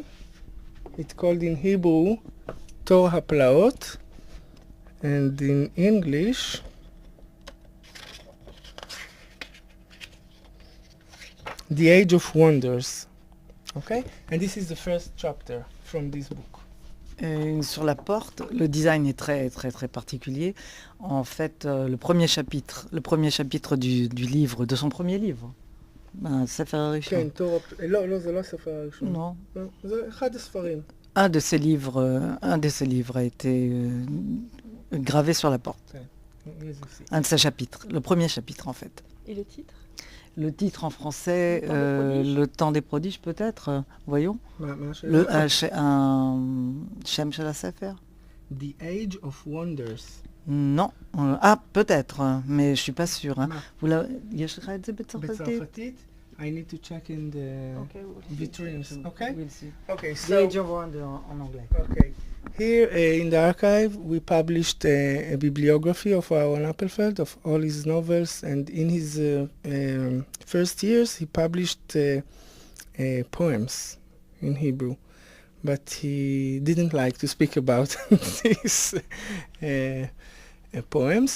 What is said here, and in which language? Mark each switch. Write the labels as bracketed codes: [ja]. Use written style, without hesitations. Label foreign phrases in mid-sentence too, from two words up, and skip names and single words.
[en] It's called in Hebrew, Tor HaPlaot. And in English, The Age of Wonders. Okay? And this is the first chapter from this book. [fr] Sur la porte, le design est très très très particulier. En fait, le premier chapitre du livre, de son premier livre, [he] ספר הראשון. כן, תור... לא, זה לא הספר הראשון. [fr] Non. [he] זה אחד הספרים. [fr] Un de ces livres a été gravé sur la porte. Un de ses chapitres, le premier chapitre en fait. Et le titre? Le titre en français, Le temps des prodiges peut-être, voyons. [he] מה השאלה? שם של הספר? The Age of Wonders. [fr] Non. Peut-être, mais je suis pas sûre. hein. [he] יש לך את זה בצרפתית? בצרפתית? [en] I need to check in the vitrines. Okay? We'll see. Okay, The so... [fr] Age of Wonder en anglais. [en] Okay. Here in the archive, we published a bibliography of Aaron Appelfeld, of all his novels, and in his first years, he published poems in Hebrew, but he didn't like to speak about these poems.